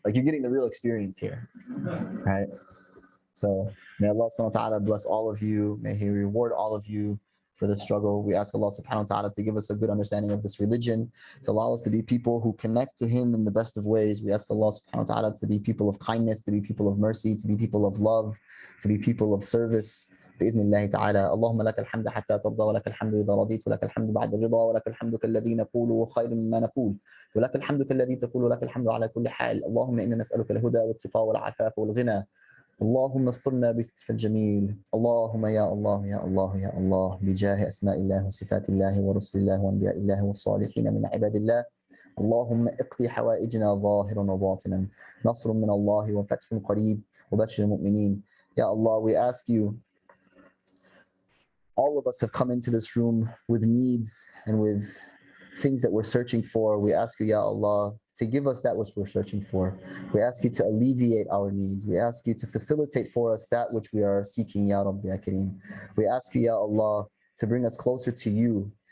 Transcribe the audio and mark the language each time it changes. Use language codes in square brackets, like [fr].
[en] Like, you're getting the real experience here, right? So may Allah subhanahu wa ta'ala bless all of you. May He reward all of you for the struggle. We ask Allah subhanahu wa ta'ala to give us a good understanding of this religion, to allow us to be people who connect to Him in the best of ways. We ask Allah subhanahu wa ta'ala to be people of kindness, to be people of mercy, to be people of love, to be people of service. [ar] بإذن الله تعالى اللهم لك الحمد حتى ترضى ولك الحمد إذا رضيت ولك الحمد بعد الرضا ولك الحمد كالذي نقول خير مما نقول ولك الحمد كالذي تقول ولك الحمد على كل حال اللهم إنا نسألك الهدى والتقى والعفاف والغنى اللهم استرنا بسترك الجميل اللهم يا الله يا الله يا الله بجاه أسماء الله وصفات الله ورسل الله وأنبياء الله والصالحين من عباد الله اللهم اقضي حوائجنا ظاهرا وباطنا نصر من الله وفتح قريب وبشر المؤمنين. [en] Ya Allah, we ask you, all of us have come into this room with needs and with things that we're searching for. We ask you, Ya Allah, to give us that which we're searching for. We ask you to alleviate our needs. We ask you to facilitate for us that which we are seeking, Ya Rabbi Ya Kareem. We ask you, Ya Allah, to bring us closer to you.